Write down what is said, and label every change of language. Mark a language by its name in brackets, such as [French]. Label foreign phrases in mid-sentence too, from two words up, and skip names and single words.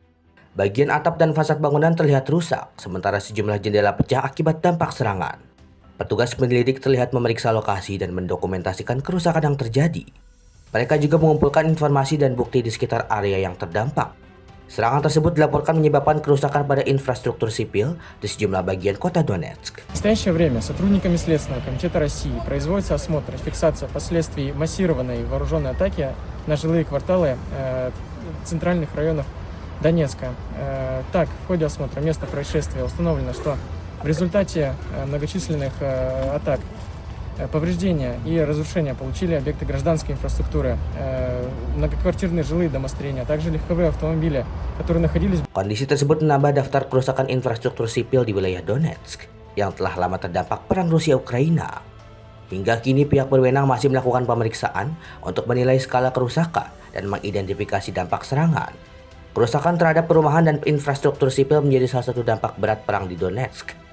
[Indonesian] Bagian atap dan fasad bangunan terlihat rusak, sementara sejumlah jendela pecah akibat dampak serangan. Petugas penyelidik terlihat memeriksa lokasi dan mendokumentasikan kerusakan yang terjadi. Mereka juga mengumpulkan informasi dan bukti di sekitar area yang terdampak. Serangan tersebut dilaporkan menyebabkan kerusakan pada infrastruktur sipil di sejumlah bagian kota Donetsk. [Russian] В настоящее время сотрудниками Следственного комитета России производится осмотр и фиксация последствий массированной вооруженной атаки на жилые кварталы центральных районов Донецка. Так, в ходе осмотра места происшествия установлено, что в результате многочисленных атак повреждения и разрушения получили объекты гражданской инфраструктуры, многоквартирные жилые домостроения, а также легковые автомобили, которые находились... [Indonesian] Kondisi tersebut menambah daftar kerusakan infrastruktur sipil di wilayah Donetsk yang telah lama terdampak perang Rusia-Ukraina. Hingga kini pihak berwenang masih melakukan pemeriksaan untuk menilai skala kerusakan dan mengidentifikasi dampak serangan. Kerusakan terhadap perumahan dan infrastruktur sipil menjadi salah satu dampak berat perang di Donetsk.